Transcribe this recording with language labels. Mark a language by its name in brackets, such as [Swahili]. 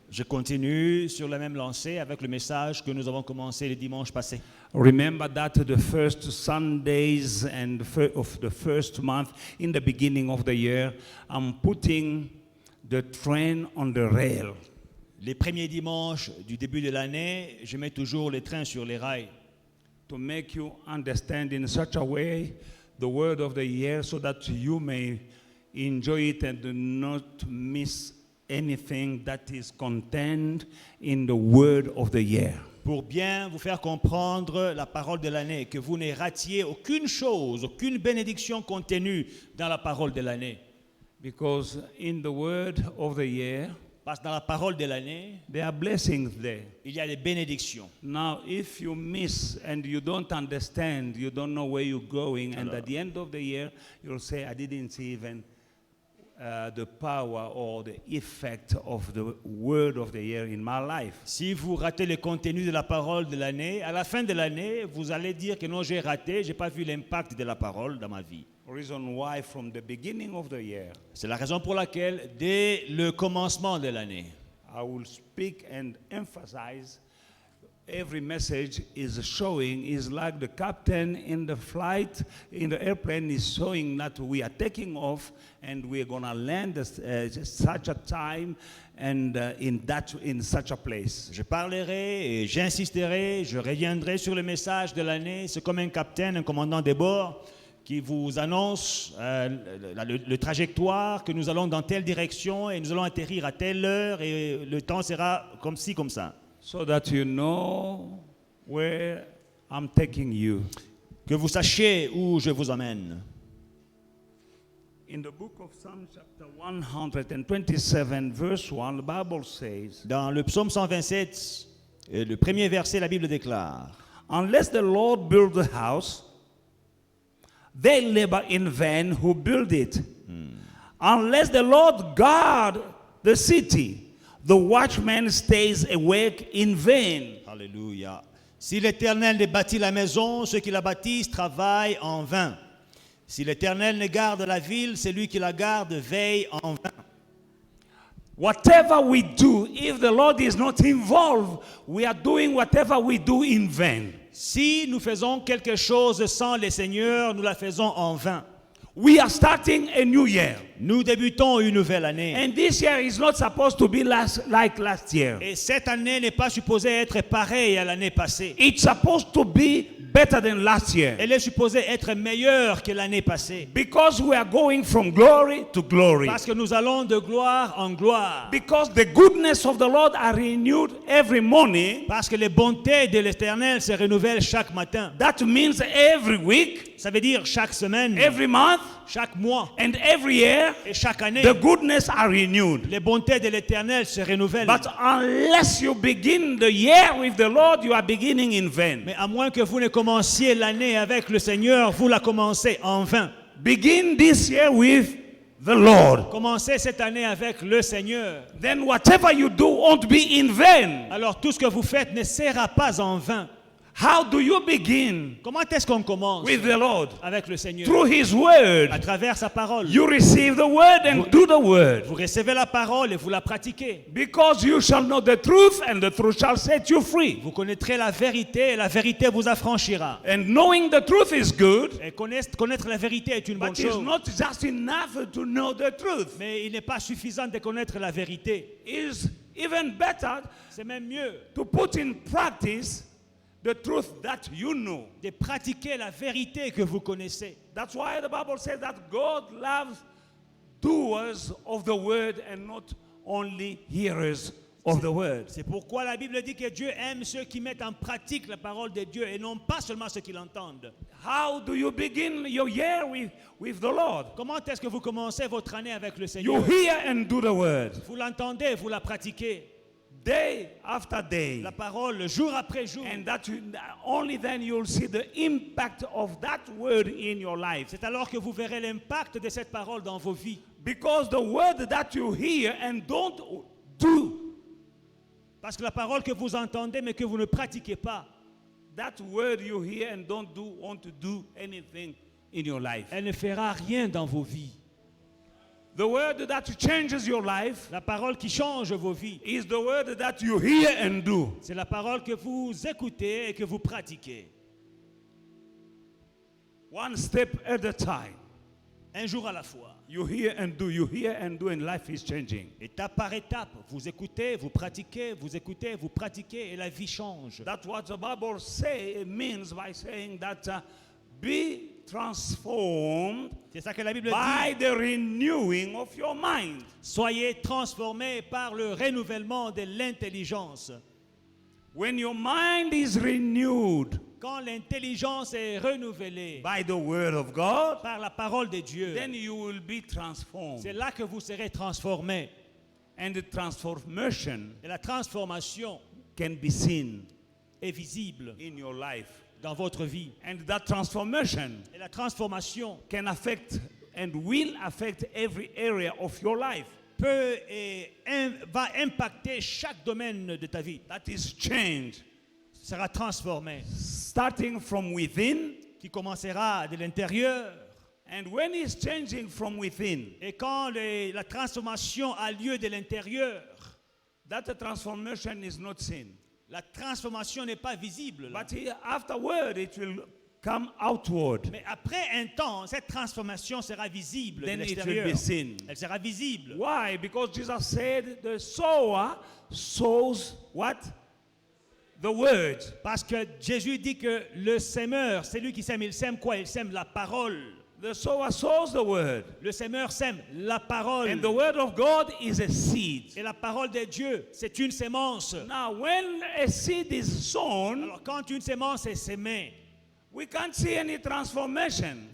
[French] Je continue sur la même lancée avec le message que nous avons commencé le dimanche passé. [English] Remember that the first Sundays and of the first month in the beginning of the year, I'm putting the train on the rail. [French] Les premiers dimanches du début de l'année, je mets toujours les trains sur les rails [English] To make you understand in such a way the word of the year so that you may enjoy it and do not miss anything that is contained in the word of the year. [French] pour bien vous faire comprendre la parole de l'année, que vous ne ratiez aucune chose, aucune bénédiction contenue dans la parole de l'année. [English] Because in the word of the year, [French] Parce que dans la parole de l'année, [English] there are blessings there. [French] il y a des bénédictions. [English] Now, if you miss and you don't understand, you don't know where you're going, and at the end of the year, you'll say, I didn't see even the power or the effect of the word of the year in my life. [French] Si vous ratez le contenu de la parole de l'année, à la fin de l'année, vous allez dire que non, j'ai raté, je n'ai pas vu l'impact de la parole dans ma vie. [English] Reason why from the beginning of the year, [French] C'est la raison pour laquelle, dès le commencement de l'année, [English] I will speak and emphasize every message is showing is like the captain in the flight in the airplane is showing that we are taking off and we are going to land at such a time and in such a place. [French] je parlerai et j'insisterai, je reviendrai sur le message de l'année. C'est comme un capitaine, un commandant de bord qui vous annonce le trajectoire, que nous allons dans telle direction et nous allons atterrir à telle heure et le temps sera comme ci, comme ça. [English] So that you know where I'm taking you. [French] Que vous sachiez où je vous emmène. [English] In the book of Psalm chapter 127 verse 1, the Bible says, [French] Dans le psaume 127, le premier verset, la Bible déclare: [English] unless the Lord build the house, they labor in vain who build it. Unless the Lord guard the city, the watchman stays awake in vain. [French] Alléluia. Si l'Éternel ne bâtit la maison, ceux qui la bâtissent travaillent en vain. Si l'Éternel ne garde la ville, celui qui la garde veille en vain. [English] Whatever we do, if the Lord is not involved, we are doing whatever we do in vain. [French] Si nous faisons quelque chose sans le Seigneur, nous la faisons en vain. [English] We are starting a new year. [French] Nous débutons une nouvelle année. [English] And this year is not supposed to be like last year. [French] Et cette année n'est pas supposée être pareille à l'année passée. [English] It's supposed to be better than last year. [French] Elle est supposée être meilleure que l'année passée. [English] Because we are going from glory to glory. [French] Parce que nous allons de gloire en gloire. [English] Because the goodness of the Lord are renewed every morning. [French] Parce que les bontés de l'Éternel se renouvellent chaque matin. [English] That means every week, [French] Ça veut dire chaque semaine, [English] every month, [French] chaque mois [English] and every year, [French] et chaque année. [English] the goodness are renewed. [French] Les bontés de l'Éternel se renouvellent. [English] But unless you begin the year with the Lord, you are beginning in vain. [French] Mais à moins que vous ne commenciez l'année avec le Seigneur, vous la commencez en vain. [English] begin this year with the Lord. [French] Commencez cette année avec le Seigneur. [English] Then whatever you do won't be in vain. [French] Alors tout ce que vous faites ne sera pas en vain. [English] How do you begin [French] Comment est-ce qu'on commence [English] with the Lord? [French] avec le Seigneur? [English] Through His Word. [French] À travers sa parole. [English] You receive the Word and do the Word. [French] Vous recevez la parole et vous la pratiquez. [English] Because you shall know the truth and the truth shall set you free. [French] Vous connaîtrez la vérité et la vérité vous affranchira. [English] And knowing the truth is good, [French] Et connaître la vérité est une bonne [English] but it's [French] chose. [English] not just enough to know the truth. [French] Mais il n'est pas suffisant de connaître la vérité. [English] It's even better [French] C'est même mieux [English] to put in practice the truth that you know. [French] de pratiquer la vérité que vous connaissez. [English] That's why the Bible says that God loves doers of the word and not only hearers of the word. [French] C'est pourquoi la Bible dit que Dieu aime ceux qui mettent en pratique la parole de Dieu et non pas seulement ceux qui l'entendent. [English] How do you begin your year with the Lord? [French] Comment est-ce que vous commencez votre année avec le [English] You [French] Seigneur? [English] hear and do the word. [French] Vous l'entendez, vous la pratiquez. [English] Day after day. [French] La parole, jour après jour. [English] And that only then you'll see the impact of that word in your life. [French] C'est alors que vous verrez l'impact de cette parole dans vos vies. [English] Because the word that you hear and don't do, [French] Parce que la parole que vous entendez mais que vous ne pratiquez pas, [English] that word you hear and don't do want to do anything in your life. [French] elle ne fera rien dans vos vies. [English] The word that changes your life [French] La parole qui change vos vies, [English] is the word that you hear and do. [French] c'est la parole que vous écoutez et que vous pratiquez. [English] One step at a time. [French] Un jour à la fois. [English] You hear and do, and life is changing. [French] Étape par étape, vous écoutez, vous pratiquez, vous écoutez, vous pratiquez et la vie change. [English] That's what the Bible means by saying that be transformed [French] C'est ça que la Bible [English] by [French] dit. [English] the renewing of your mind. [French] Soyez transformés par le renouvellement de l'intelligence. [English] When your mind is renewed [French] Quand l'intelligence est renouvelée [English] by the word of God, [French] par la parole de Dieu, [English] then you will be transformed. [French] c'est là que vous serez transformés. [English] And the transformation [French] Et la transformation [English] can be seen [French] est visible [English] in your life. [French] dans votre vie. [English] And that transformation [French] Et la transformation [English] can affect and will affect every area of your life. [French] peut et va impacter chaque domaine de ta vie. [English] That is change. [French] Sera transformé. [English] Starting from within. [French] Qui commencera de l'intérieur. [English] And when it's changing from within, [French] Et quand la transformation a lieu de l'intérieur, [English] that transformation is not seen. [French] la transformation n'est pas visible. Là. [English] But afterward, it will come outward. [French] Mais après un temps, cette transformation sera visible de [English] Then it will [French] l'extérieur. [English] be seen. [French] Elle sera visible. [English] Why? Because Jesus said the sower sows what? The word. [French] Parce que Jésus dit que le semeur, c'est lui qui sème. Il sème quoi? Il sème la parole. [English] The sower sows the word. [French] Le semeur sème la parole. [English] And the word of God is a seed. [French] Et la parole de Dieu, c'est une sémence. [English] Now, when a seed is sown, [French] Alors quand une sémence est sémée, [English] we can't see any transformation